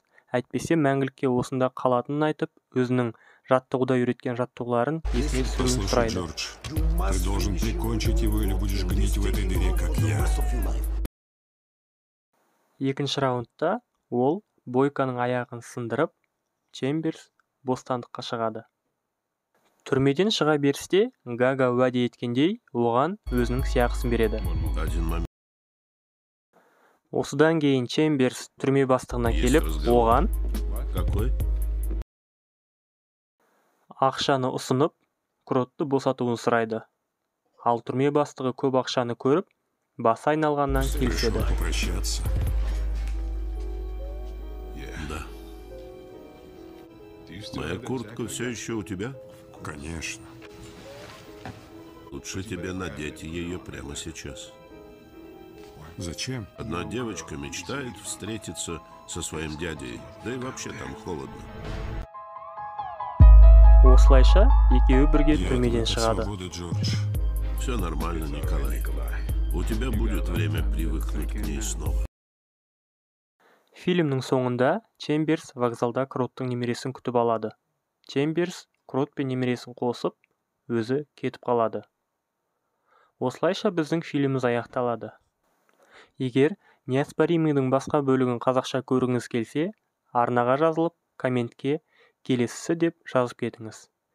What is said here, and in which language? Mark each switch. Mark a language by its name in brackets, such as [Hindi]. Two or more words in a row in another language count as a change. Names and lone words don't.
[Kazakh] Әйтпесе мәңгілікке осында қалатынын айтып, өзінің жаттығуда үйреткен жаттығуларын есіне түсіруін [Russian] Послушай, [Kazakh] сұрайды. [Russian] Джордж, ты должен прикончить его или будешь гнить в этой дыре, как я. [Kazakh] Екінші раундта ол Бойконың аяғын сындырып, Чемберс бостандыққа шығады. Түрмеден шыға берісте Гага уәде еткендей, оған өзінің сыйақысын береді. Осыдан кейін Чемберс түрме бастығына келіп, оған [Russian] Какой? [Kazakh] ақшаны ұсынып, Кротты босатуын сұрайды. Ал түрме бастығы көп ақшаны көріп, басы айналғаннан келіседі. [Russian] Решил попрощаться. Да. Моя куртка все еще у тебя? Конечно. Лучше тебе надеть ее прямо сейчас. Зачем? Одна девочка мечтает встретиться со своим дядей, да и вообще там холодно. [Kazakh] Осылайша екеуі бірге [Russian] Я [Kazakh] түрмеден [Russian] от [Kazakh] шығады. [Russian] свободы, Джордж. Все нормально, Николай. У тебя будет время привыкнуть к ней снова. [Kazakh] Фильмнің соңында Чемберс вокзалда Кроттың немересін күтіп алады. Чемберс Крот пен немересін қосып, өзі кетіп қалады. Осылайша біздің фильміміз аяқталады. Егер неоспоримыйдың басқа бөлігін қазақша көргіңіз келсе, арнаға жазылып, комментке келесісі деп жазып кетіңіз.